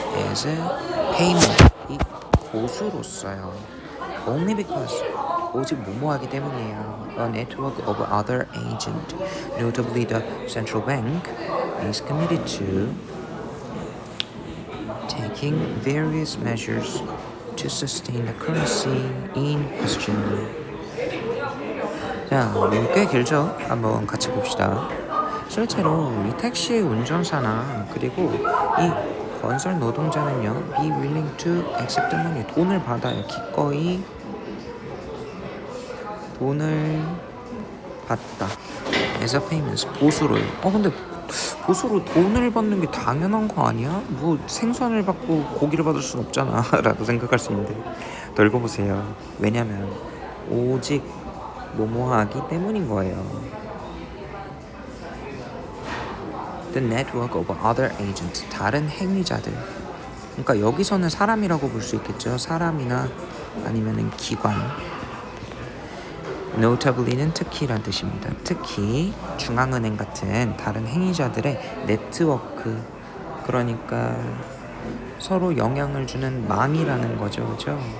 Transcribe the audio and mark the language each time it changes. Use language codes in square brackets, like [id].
[en] as payment, [ko] 이 보수로써요. [en] only because, [ko] 오직 뭐뭐하기 때문이에요. [en] A network of other agents, notably the central bank, is committed to taking various measures to sustain the currency in question. [ko] 자, 꽤 길죠? 한번 같이 봅시다. 실제로 이 택시 운전사나 그리고 이 건설 노동자는요, [en] be willing to accept money, [ko] 돈을 받아요. 기꺼이 돈을 받다. [en] as a payment, [ko] 보수로요. 근데 보수로 돈을 받는 게 당연한 거 아니야? 뭐 생선을 받고 고기를 받을 순 없잖아 라고 생각할 수 있는데 더 읽어보세요. 왜냐면 오직 뭐뭐하기 때문인 거예요. [en] The network of other agents, [ko] 다른 행위자들. 그러니까 여기서는 사람이라고 볼 수 있겠죠. 사람이나 아니면은 기관. notably는 특히란 뜻입니다. 특히 중앙은행 같은 다른 행위자들의 네트워크, 그러니까 서로 영향을 주는 망이라는 거죠. 그죠?